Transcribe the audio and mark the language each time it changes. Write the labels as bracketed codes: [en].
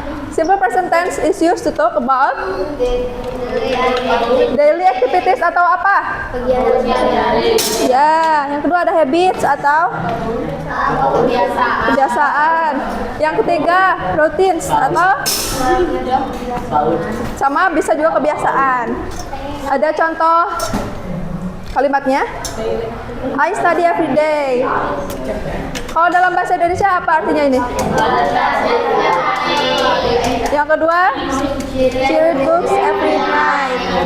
[en] Simple present tense is used to talk about daily activities [id] atau apa? Ya, yang kedua ada habits atau kebiasaan. Yang ketiga routines atau sama bisa juga kebiasaan. Ada contoh kalimatnya? [en] I study every day. [id] Kalau dalam bahasa Indonesia apa artinya ini? Yang kedua, [en] she read books every night.